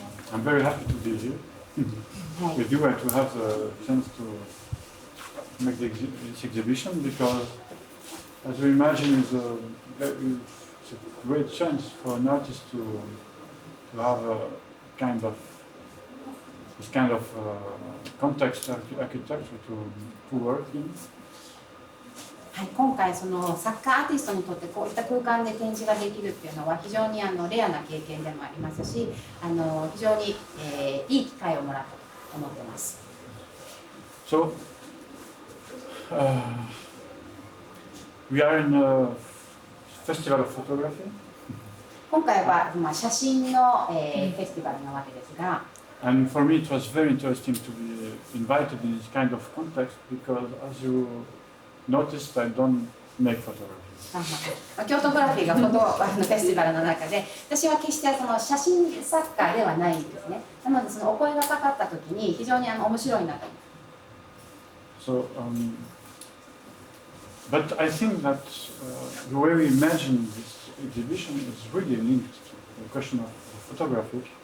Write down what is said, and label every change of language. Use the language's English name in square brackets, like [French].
[English] I'm very happy to be here with you and to have the chance to make this exhibition because, as you imagine, it's a great chance for an artist to have this kind of context architecture to work in. [Japanese] はい、今回その作家アーティストにとってこういった空間で展示ができるっていうのは非常にレアな経験でもありますし、非常に、いい機会をもらったと思っています。 [English] So, we are in a festival of photography. [Japanese] 今回は、写真の、フェスティバルなわけですが、 [English] And for me it was very interesting to be invited in this kind of context because, as you noticed, I don't make photography. [Japanese] 京都グラフィーがフェスティバルの中で、私は決してその写真作家ではないんですね。なのでそのお声がかかった時に非常に面白いなと思って。 [English] So, but I think that the way we imagine this exhibition is really linked to the question of photography.